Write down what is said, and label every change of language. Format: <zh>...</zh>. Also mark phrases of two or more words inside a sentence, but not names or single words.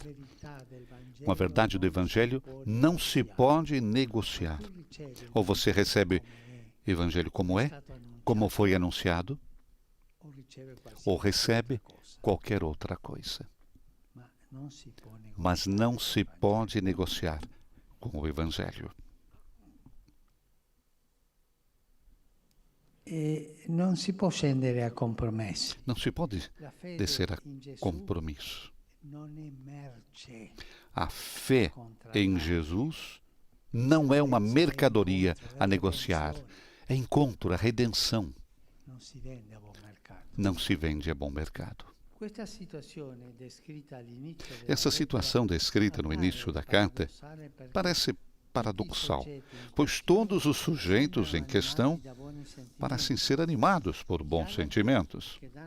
<pt>Com a verdade do evangelho não se pode negociar. Ou você recebe o evangelho como é, como foi anunciado, ou recebe qualquer outra coisa. Mas não se pode negociar com o Evangelho.</pt> <it>Non si può scendere a compromessi.</it> <pt>Não se pode descer a compromisso. A fé em Jesus não é uma mercadoria a negociar. É encontro, a redenção. Não se vende a bom mercado. Essa situação descrita no início da carta parece paradoxal, pois todos os sujeitos em questão parecem ser animados por bons sentimentos.</pt>